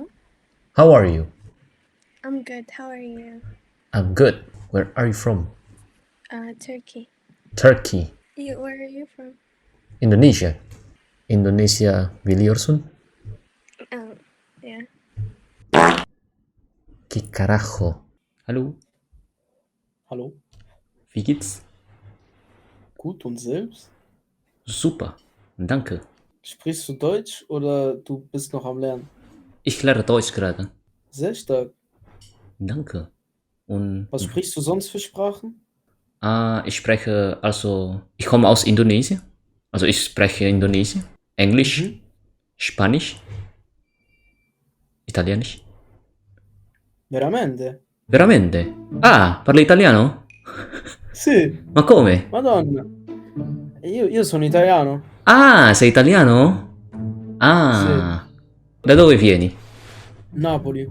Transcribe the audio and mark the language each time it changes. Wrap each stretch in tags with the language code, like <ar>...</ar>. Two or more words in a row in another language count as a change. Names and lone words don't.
<en>How are you? I'm good. How are you? I'm good. Where are you from? Turkey. Turkey. Where are you from? Indonesia. Indonesia biliyorsun? Yeah.</en> <es>¿Qué carajo?</es> <de>Hallo? Hallo? Wie geht's? Gut und selbst? Super. Danke. Sprichst du Deutsch oder du bist noch am Lernen? Ich lerne Deutsch gerade. Sehr stark. Danke. Und Was sprichst du sonst für Sprachen? ich komme aus Indonesien. Also ich spreche Indonesisch, Englisch, Mhm. Spanisch, Italienisch.</de> <it>Veramente? Veramente? Ah, parli italiano? Sì, Ma come? Madonna. Io sono italiano. Ah, sei italiano? Sì, Ah, da dove vieni? Napoli.</it>